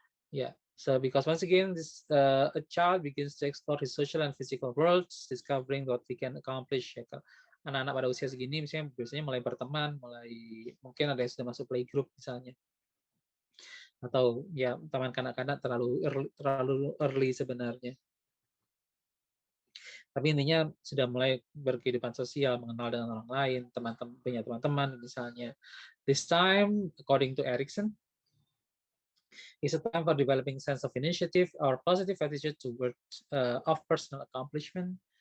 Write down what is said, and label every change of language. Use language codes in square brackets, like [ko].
[en] Ya, so because once again this a child begins to explore his social and physical worlds, discovering what he can accomplish. [id] Ya, anak-anak pada usia segini misalnya biasanya mulai berteman, mulai mungkin ada yang sudah masuk playgroup misalnya, atau ya taman kanak-kanak terlalu early sebenarnya. Tapi intinya sudah mulai berkehidupan sosial, mengenal dengan orang lain, punya teman-teman misalnya. [en] This time, according to Erikson, is a time for developing sense of initiative or positive attitude toward of personal accomplishment.